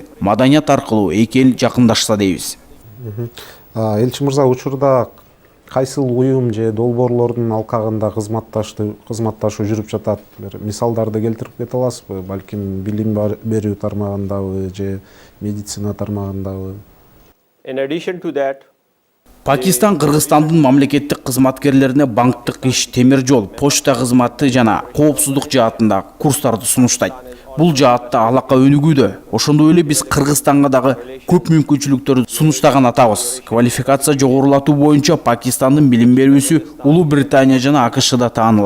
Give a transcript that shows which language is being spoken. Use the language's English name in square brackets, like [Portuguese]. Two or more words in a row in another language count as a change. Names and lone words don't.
[Kyrgyz] Маданият аркылуу эки эл жакындашса дейбиз. Элчи мырза, учурда кайсыл уюм же долбоорлордун алкагында кызматташуу жүрүп жатат? Бир мисалдарды келтирип кете аласызбы? Балким билим берүү тармагындабы же медицина тармагындабы? [English] In addition to that, [Kyrgyz] Пакистан Кыргызстандын мамлекеттик кызматкерлерине банктык иш, темир жол, почта кызматы жана коопсуздук жаатында курстарды сунуштайт. Бул жаатта алака өнүгүүдө. Ошондой эле биз Кыргызстанга дагы көп мүмкүнчүлүктөрдү сунуштаган атабыз. Квалификация жогорулатуу боюнча Пакистандын билим берүүсү Улуу Британия жана АКШда таанылат.